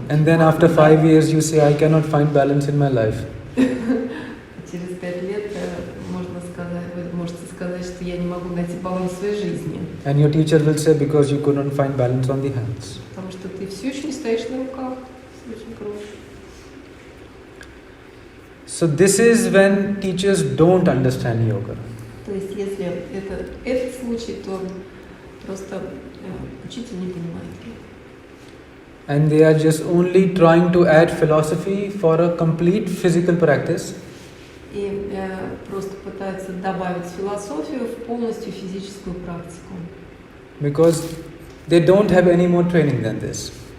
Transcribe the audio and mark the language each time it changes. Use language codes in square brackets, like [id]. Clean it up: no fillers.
[en] And then after 5 years you say, I cannot find balance in my life. [ru] через 5 лет вы можете сказать, что я не могу найти баланс в своей жизни. [en] And your teacher will say, because you couldn't find balance on the hands. [ru] Потому что ты все еще не стоишь на руках. Очень круто. [en] So this is when teachers don't understand yoga. [ru] То есть, если этот случай, то просто учитель не понимает. [en] And they are just only trying to add philosophy for a complete physical practice. [ru] И просто пытаются добавить философию в полностью физическую практику. [en] Because they don't have any more training than this.